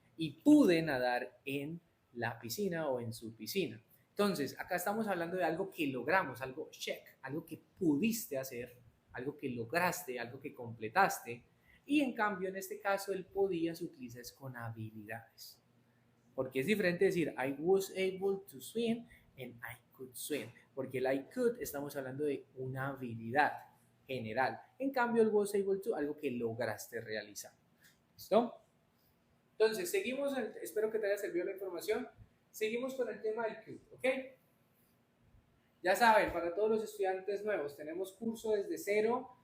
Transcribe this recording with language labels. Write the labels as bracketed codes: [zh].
[es] Y pude nadar en la piscina o en su piscina. Entonces, acá estamos hablando de algo que logramos, algo check, algo que pudiste hacer, algo que lograste, algo que completaste. Y en cambio, en este caso, el podía se utiliza es con habilidades. Porque es diferente decir [en] I was able to swim and I could swim. [es] Porque el I could estamos hablando de una habilidad general. En cambio, el was able to, algo que lograste realizar. ¿Listo? Entonces, seguimos, espero que te haya servido la información. Seguimos con el tema del could, ¿ok? Ya saben, para todos los estudiantes nuevos, tenemos curso desde cero.